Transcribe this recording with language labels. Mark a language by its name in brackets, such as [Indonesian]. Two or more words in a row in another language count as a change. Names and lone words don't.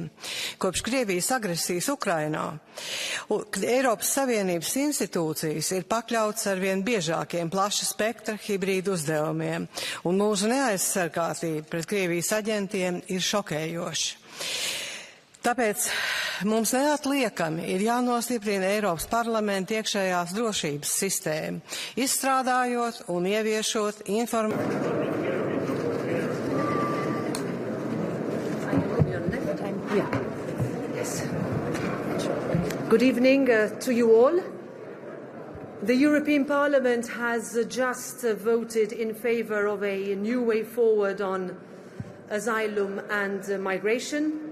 [Latvian] Kopš Krievijas agresijas Ukrainā Eiropas Savienības institūcijas ir pakļautas arvien biežākiem plaša spektra hibrīdu uzdevumiem, un mūsu neaizsargātība pret Krievijas aģentiem ir šokējoša. Tāpēc mums neatliekami ir jānostiprina Eiropas parlamenta iekšējās drošības sistēma, izstrādājot un ieviešot [English] Good evening to you all. The European Parliament has just voted in favour of a new way forward on asylum and migration.